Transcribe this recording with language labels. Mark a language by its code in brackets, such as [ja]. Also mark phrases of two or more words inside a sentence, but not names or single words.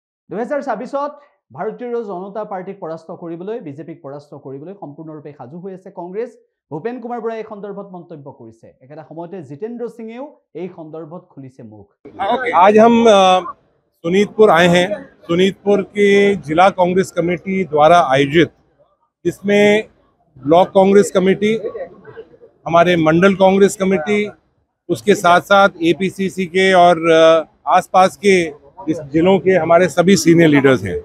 [as] 2024 ভাৰতীয় জনতা পাৰ্টিক পৰাস্ত কৰিবলৈ বিজেপিক পৰাস্ত কৰিবলৈ সম্পূৰ্ণৰূপে সাজু হৈ আছে কংগ্ৰেছ। ভূপেন কুমাৰ বৰাই এই সন্দৰ্ভত মন্তব্য কৰিছে। একেটা সময়তে জিতেন্দ্ৰ সিঙেও এই সন্দৰ্ভত খুলিছে মুখ। [hi] आज हम सुनीतपुर आए हैं। सुनीतपुर की जिला कांग्रेस कमेटी द्वारा आयोजित, जिसमें ब्लॉक कांग्रेस कमेटी, हमारे मंडल कांग्रेस कमेटी, उसके साथ साथ एपीसीसी के और आसपास के इस जिलों के हमारे सभी [en] senior leaders [hi] हैं।